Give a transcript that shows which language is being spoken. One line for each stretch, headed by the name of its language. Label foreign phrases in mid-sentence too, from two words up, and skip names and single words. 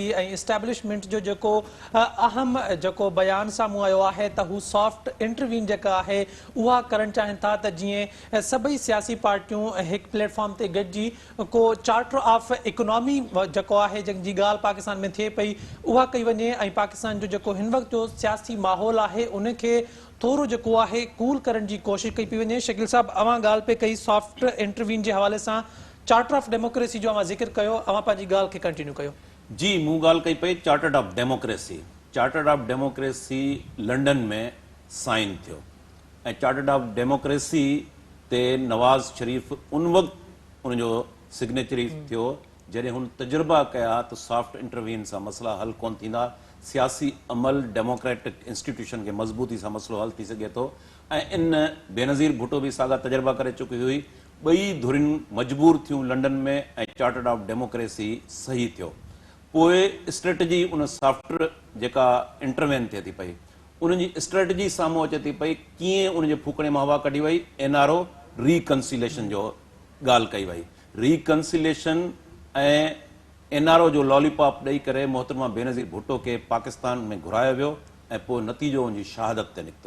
Sindhi: ऐं इस्टेब्लिशमेंट जो जेको अहम जेको बयान साम्हूं आयो आहे त हू
English: soft intervene
Sindhi: जेका आहे उहा करणु चाहिनि था त जीअं सभई सियासी पार्टियूं हिकु प्लेटफॉर्म ते गॾिजी को
English: charter of economy
Sindhi: जेको आहे जंहिंजी ॻाल्हि पाकिस्तान में थिए पई उहा कई वञे ऐं पाकिस्तान जो जेको हिन वक़्तु जो सियासी माहौल आहे उनखे थोरो जेको आहे कूल करण जी कोशिश कई पई वञे। शकील साहब, अवां ॻाल्हि पे कई
English: soft intervene
Sindhi: जे हवाले सां
English: charter of democracy
Sindhi: जो अवां ज़िक्र कयो, अवां पंहिंजी ॻाल्हि खे कंटिन्यू कयो। जी, मूं ॻाल्हि कई पई
English: chartered of democracy. chartered of democracy
Sindhi: लंडन में साइन थियो ऐं
English: chartered of democracy
Sindhi: ते नवाज़ शरीफ़ उन वक़्तु उनजो सिग्नेचरी थियो जॾहिं हुन तजुर्बा कया त
English: soft intervene
Sindhi: सां मसला हल कोन थींदा, सियासी अमल
English: democratic institution
Sindhi: के मज़बूती सां मसलो हल थी सघे थो। ऐं इन बेनज़ीर भुट्टो भी साॻा तजुर्बा करे चुकी हुई। ॿई धुरियूं मजबूर थियूं लंडन में ऐं
English: chartered of democracy
Sindhi: सही थियो। पोइ स्ट्रेटजी उन सॉफ्ट जेका इंटरवेन थिए थी पई उन जी स्ट्रेटजी साम्हूं अचे थी पई कीअं उन जे फूकणे मां हवा कढी वई। NRO रिकंसिलेशन जो ॻाल्हि कई वई। रिकंसिलेशन ऐं NRO जो लॉलीपॉप ॾेई करे मोहतरमा बेनज़ीर भुट्टो के पाकिस्तान में घुरायो वियो ऐं पोइ नतीजो उनजी शहादत ते निकितो।